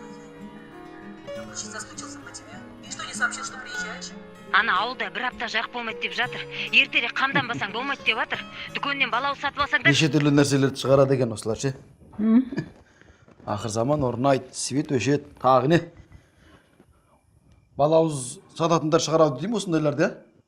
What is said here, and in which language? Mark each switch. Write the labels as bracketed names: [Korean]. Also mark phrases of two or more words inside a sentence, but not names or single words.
[Russian] Очень соскучился по тебе. И что, не сообщил, что приезжаешь? [Kazakh] Ана ауылда бір апта жарық болмайды деп жатыр. Ертерек қамданбасаң болмайды деп жатыр. Дүкеннен балауыз сатып алсаң да... Неше түрлі нәрселерді шығарады екен осылар ше. Ақыр заман орнайды, свет өшеді, тағы не? Балауыз сататындар шығарады деймін осындайларды, иә?